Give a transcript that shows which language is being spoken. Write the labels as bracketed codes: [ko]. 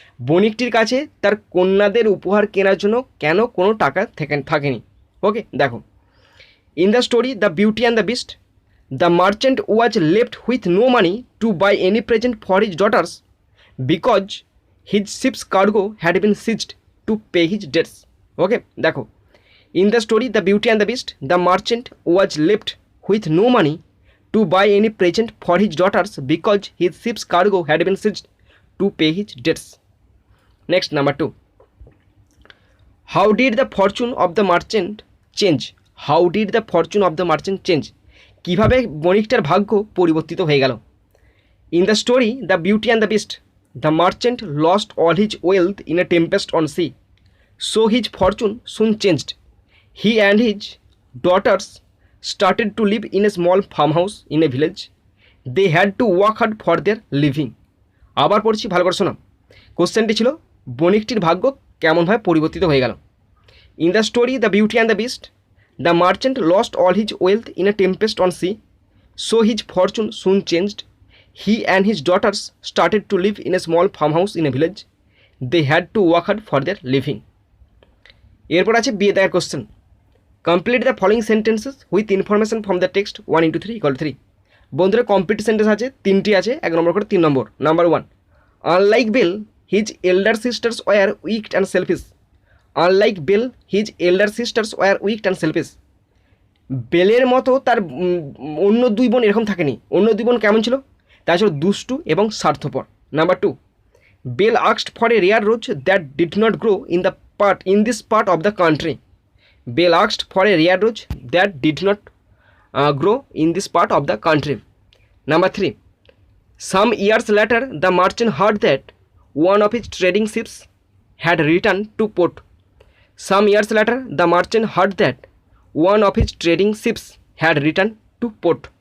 [bn] বণিকটির কাছে তার কন্যাদের উপহার কেনার জন্য কেন কোনো টাকা থাকেনি? [en] Okay, দেখো, in the story the beauty and the beast, the merchant was left with no money to buy any present for his daughters because his ships cargo had been seized to pay his debts. Okay, দেখো, in the story the beauty and the beast, the merchant was left with no money to buy any present for his daughters because his ship's cargo had been seized to pay his debts. Next, number 2, how did the fortune of the merchant change? How did the fortune of the merchant change? [bn] কিভাবে বণিকটার ভাগ্য পরিবর্তিত হয়ে গেল? [en] In the story the beauty and the beast, the merchant lost all his wealth in a tempest on sea, so his fortune soon changed. He and his daughters started to live in a small farmhouse in a village. They had to work hard for their living. [bn] আবার পড়ছি, ভালো করে শোনো। কোশ্চেনটি ছিল বণিকটির ভাগ্য কেমনভাবে পরিবর্তিত হয়ে গেল। [en] In the story the beauty and the beast, the merchant lost all his wealth in a tempest on sea, so his fortune soon changed. He and his daughters started to live in a small farm house in a village. They had to work hard for their living. [bn] এরপর আছে বিয়ে দেওয়ার question, [en] Complete the following sentences with information from the text 1 into 3 = 3। [bn] বন্ধুরা, complete sentence আছে তিনটি আছে, 1 নম্বর করে 3 নম্বর। [en] Number 1, unlike Belle his elder sisters were weak and selfish. Unlike Belle his elder sisters were weak and selfish. [bn] বেলের মতো তার অন্য 2 বোন এরকম থাকেনি। অন্য 2 বোন কেমন ছিল? তা ছিল দুষ্টু এবং স্বার্থপর। [en] Number 2, Belle asked for a rare rose that did not grow in this part of the country. Bell asked for a rare rose that did not grow in this part of the country. Number 3, some years later the merchant heard that one of his trading ships had returned to port. Some years later the merchant heard that one of his trading ships had returned to port.